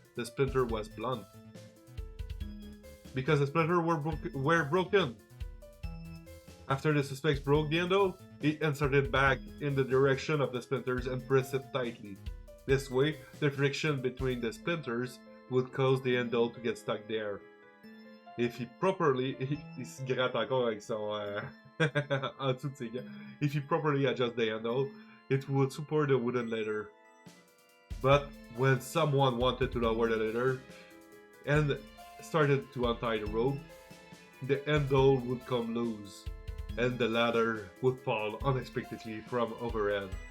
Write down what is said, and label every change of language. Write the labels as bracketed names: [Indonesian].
[English] The splinter was blunt. Because the splinter were broken. After the suspects broke the handle, he inserted back in the direction of the splinters and pressed it tightly. This way, the friction between the splinters would cause the handle to get stuck there. If he properly... [French] il se gratte encore avec son... en dessous de ses gants. [English] If he properly adjusts the handle, it would support the wooden ladder. But when someone wanted to lower the ladder and started to untie the rope, the handle would come loose, and the ladder would fall unexpectedly from overhead.